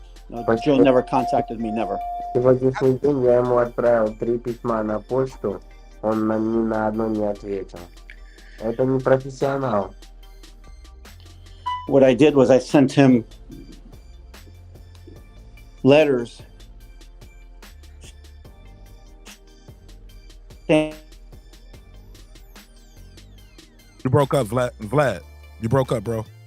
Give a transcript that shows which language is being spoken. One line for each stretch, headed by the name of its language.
English: Joe never contacted me, never.
Russian: Сегодняшний день я ему отправил 3 письма на почту, он ни на одно не ответил. Это не профессионал.
English: What I did was I sent him letters saying, You broke up, Vlad. You broke up, bro.